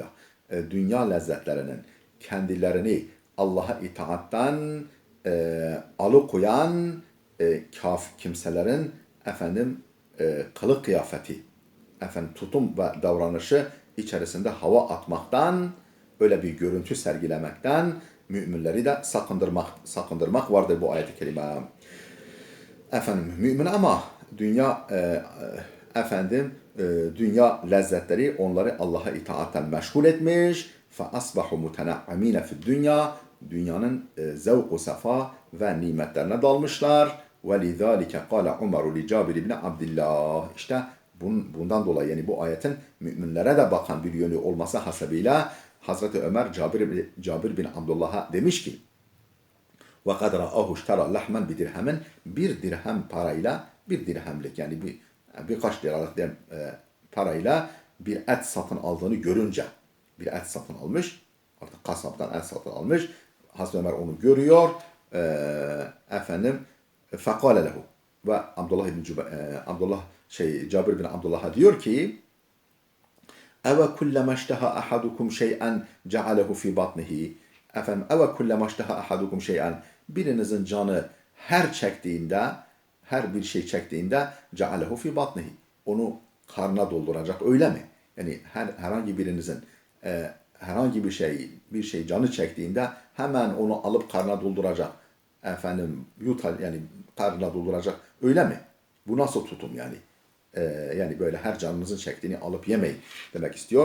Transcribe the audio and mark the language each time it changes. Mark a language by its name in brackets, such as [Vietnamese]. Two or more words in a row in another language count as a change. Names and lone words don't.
[Turkish] Dünya lezzetlerinin kendilerini Allah'a itaatten alıkoyan kimselerin kılık kıyafeti, tutum ve davranışı içerisinde hava atmaktan, öyle bir görüntü sergilemekten müminleri de sakındırmak vardır bu ayet-i kerime. Mümin ama dünya lezzetleri onları Allah'a itaatten meşgul etmiş. [Arabic] فَأَصْبَحُوا مُتَنَعَّم۪ينَ فِي الدُّنْيَا [Turkish] Dünyanın zevk-u sefa ve nimetlerine dalmışlar. [Arabic] وَلِذَٰلِكَ قَالَ عُمَرُ لِجَابِرِ بْنِ عَبْدِ [Turkish] İşte bundan dolayı yani bu ayetin müminlere de bakan bir yönü olması hasebiyle Hazreti Ömer Cabir bin Abdullah'a demiş ki [Arabic] وَقَدْ رَآهُ اشْتَرَى لَحْمًا بِدِرْهَمٍ [Turkish] Bir dirhem parayla, bir dirhemlik yani birkaç liralık parayla bir et satın aldığını görünce, bir et satın almış, artık kasaptan et satın almış, Hazreti Ömer onu görüyor, [Arabic] فَقَالَ لَهُ [Turkish] ve Cabir bin Abdullah'a diyor ki [Arabic] اَوَ كُلَّمَا اشْتَهَا أَحَدُكُمْ شَيْئًا جَعَلَهُ فِي بَطْنِهِ اَوَ كُلَّمَا اشْتَهَا أَحَدُكُمْ شَيْئًا [Turkish] Birinizin canı her bir şey çektiğinde [Arabic] جَعَلَهُ فِي بَطْنِهِ [Turkish] Onu karnına dolduracak öyle mi? Yani herhangi birinizin herhangi bir şey canı çektiğinde hemen onu alıp karnına dolduracak. Yani karnına dolduracak öyle mi? Bu nasıl tutum yani? Yani böyle her canınızın çektiğini alıp yemeyin demek istiyor.